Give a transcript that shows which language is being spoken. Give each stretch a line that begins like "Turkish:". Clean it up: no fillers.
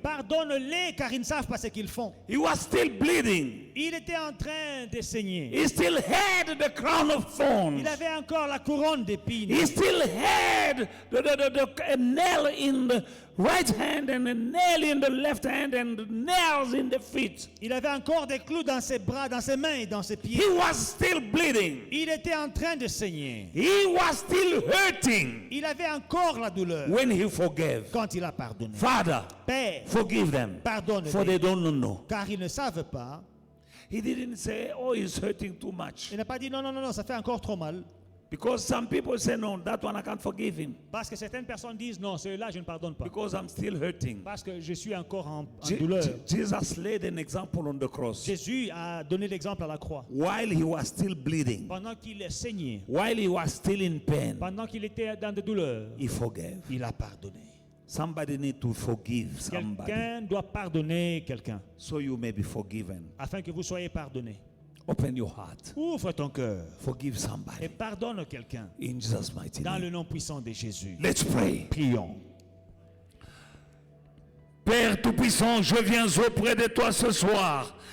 French: pardonne-les car ils ne savent pas ce qu'ils font.
English: He was still bleeding.
French: Il était en train de saigner.
English: He still had the crown of thorns.
French: Il avait encore la couronne d'épines.
English: He still had a nail in the right hand and a nail in the left hand and nails in the feet.
French: Il avait encore des clous dans ses bras, dans ses mains et dans ses pieds.
English: He was still bleeding.
French: Il était en train de saigner.
English: He was still hurting
French: Il avait encore la douleur
English: when he forgave.
French: quand il a pardonné.
English: Father,
French: Père,
English: forgive them,
French: pardonne,
English: for they don't know.
French: car ils ne savent pas.
English: He didn't say, oh, he's hurting too much.
French: Il n'a pas dit non, non, non, non, ça fait encore trop mal.
English: Because some people say, no, that one I can't forgive him.
French: Parce que certaines personnes disent non, celui-là je ne pardonne pas.
English: Because I'm still hurting.
French: Parce que je suis encore en Je- douleur.
English: Jesus laid an example on the cross.
French: Jésus a donné l'exemple à la croix.
English: While he was still bleeding,
French: Pendant qu'il saignait,
English: while he was still in pain,
French: pendant qu'il était dans des douleurs,
English: he forgave.
French: il a pardonné.
English: Somebody need to forgive somebody
French: Quelqu'un doit pardonner quelqu'un
English: so you may be forgiven.
French: afin que vous soyez pardonné.
English: Open your heart.
French: Ouvre ton cœur
English: Forgive
French: et
English: somebody.
French: pardonne quelqu'un
English: In Jesus' mighty
French: dans
English: name.
French: le nom puissant de Jésus.
English: Let's pray.
French: Prions. Père Tout-Puissant, je viens auprès de toi ce soir.